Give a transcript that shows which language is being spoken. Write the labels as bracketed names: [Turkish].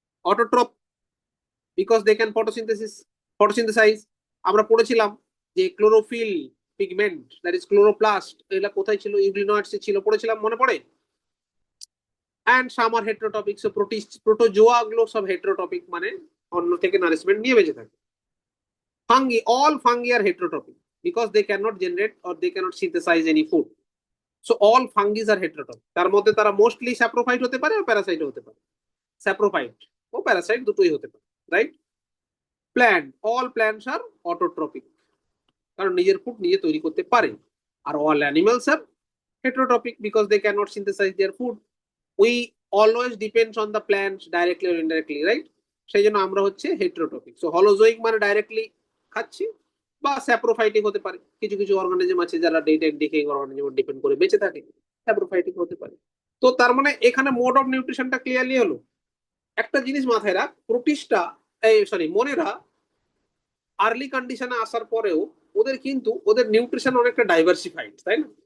[English] Autotroph, because they can photosynthesize. [Bangla] আমরা পড়েছিলাম যে chlorophyll, pigment, that is chloroplast, এগুলা কোথায় ছিল? ইউগ্লিনয়েডসে ছিল, পড়েছিলাম, মনে পড়ে? [English] And some are heterotrophic. [Bangla] So protozoa গুলো সব হেটারোটপিক, মানে অন্য থেকে নারিশমেন্ট নিয়ে বেঁচে থাকে। [English] Fungi, all fungi are heterotrophic because they cannot generate or they cannot synthesize any food. So all fungi are heterotrophic. [Bangla] তার মধ্যে তারা মোস্টলি স্যাপ্রোফাইট হতে পারে আর প্যারাসাইট হতে পারে। স্যাপ্রোফাইট ও প্যারাসাইট দুটোই হতে পারে, রাইট? প্ল্যান্ট, [English] all plants are autotrophic, [Bangla] কারণ নিজের ফুড নিজে তৈরি করতে পারে। [English] আর all animals are heterotropic because they cannot synthesize their food. We always depends on the plants directly or indirectly, right? [Bangla] সেই জন্য আমরা হচ্ছে হেটারোটপিক। সো হলোজোয়িক মানে ডাইরেক্টলি খাচ্ছি, বা স্যাপ্রোফাইটিক হতে পারে। কিছু কিছু অর্গানিজম আছে যারা date and decaying organism depend করে বেঁচে থাকে, স্যাপ্রোফাইটিক হতে পারে। তো তার মানে এখানে মোড অফ নিউট্রিশনটা ক্লিয়ারলি হলো। একটা জিনিস মাথায় রাখ, প্রোটিস্টা এই সরি মনেরা আর্লি কন্ডিশনে আসার পরেও ওদের কিন্তু ওদের নিউট্রিশন অনেকটা ডাইভার্সিফাইড, তাই না?